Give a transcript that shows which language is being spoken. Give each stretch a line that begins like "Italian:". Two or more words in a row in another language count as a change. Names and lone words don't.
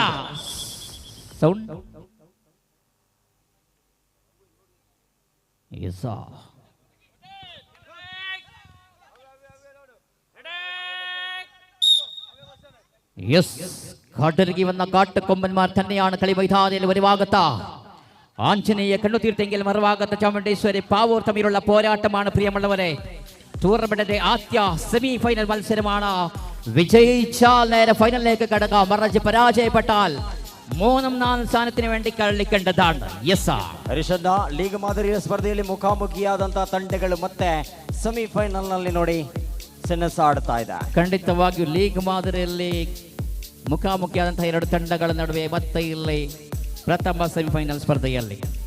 Malayalam: സൗണ്ട് കാട്ടിറങ്ങി വന്ന കാട്ടുകൊമ്പന്മാർ തന്നെയാണ് കളി മൈതാനിയിൽ ഒരു ഭാഗത്ത് ആഞ്ജനേയ കണ്ണുതീർത്തെങ്കിൽ മറുഭാഗത്ത് ചാമുണ്ടേശ്വരി പാവൂർ തമ്മിലുള്ള പോരാട്ടമാണ്. പ്രിയമുള്ളവരെ, ടൂർണമെന്റിന്റെ ആദ്യ സെമി ഫൈനൽ മത്സരമാണ്. വിജയിച്ചാൽ നേരെ ഫൈനലിലേക്ക് കടക്കാം. മറിച്ച് പരാജയപ്പെട്ടാൽ 3-4 സ്ഥാനത്തിന് വേണ്ടി കളിക്കേണ്ടതാണ്.
Kannada: ಹರಿಶನ್ನ ಲೀಗ್ ಮಾದರಿಯ ಸ್ಪರ್ಧೆಯಲ್ಲಿ ಮುಖಾಮುಖಿಯಾದಂತಹ ತಂಡಗಳು ಮತ್ತೆ ಸೆಮಿಫೈನಲ್ ನಲ್ಲಿ ನೋಡಿ ಸೆಣಸಾಡ್ತಾ ಇದೆ. ಖಂಡಿತವಾಗಿಯೂ ಲೀಗ್ ಮಾದರಿಯಲ್ಲಿ ಮುಖಾಮುಖಿಯಾದಂತಹ 2 ತಂಡಗಳ ನಡುವೆ ಮತ್ತೆ ಇಲ್ಲಿ ಪ್ರಥಮ ಸೆಮಿಫೈನಲ್ ಸ್ಪರ್ಧೆಯಲ್ಲಿ